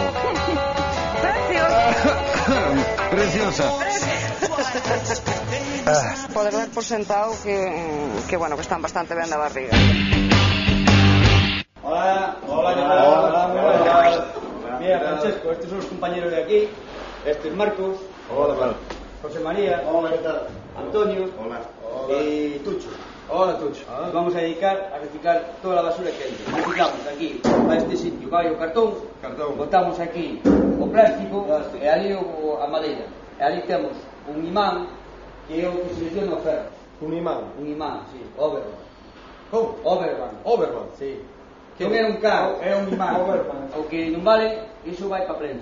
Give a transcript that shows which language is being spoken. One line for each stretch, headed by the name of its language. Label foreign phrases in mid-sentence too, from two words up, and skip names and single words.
Galician: Preciosa. Poder dar por sentado que bueno, que están bastante ben da barriga.
Spanish: Hola. Mira, Francesco, estos son los compañeros de aquí. Este es Marcos. Hola. José María. Hola, ¿qué tal? Antonio. Hola. Y Tucho. Hola, Tucho. Nos vamos a dedicar a reciclar toda la basura que hay.
Galician: Reciclamos aquí, a este sitio, vai o cartón. Botamos aquí o plástico e ali a madeira. E ali temos un imán que é o que selecciona o ferro. Un imán? Un imán, sí. Overman. Como? Overman, sí. Que non é un carro, é un imán. O que non vale, iso vai para frente.